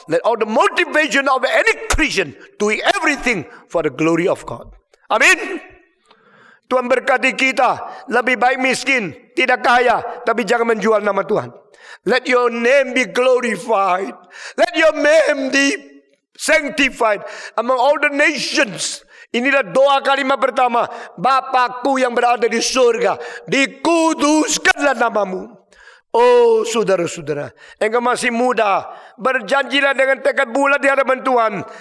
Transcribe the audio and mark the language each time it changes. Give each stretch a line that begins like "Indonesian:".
English: Let all the motivation of any Christian doing everything for the glory of God.
Indonesian: Amin. Tuhan berkati kita. Lebih baik miskin, tidak kaya, tapi jangan menjual nama Tuhan.
English: Let your name be glorified. Let your name be sanctified among all the nations.
Indonesian: Inilah doa kalimat pertama. Bapakku yang berada di surga, dikuduskanlah namamu. Oh saudara-saudara, engkau masih muda, berjanjilah dengan tekad bulat di hadapan Tuhan.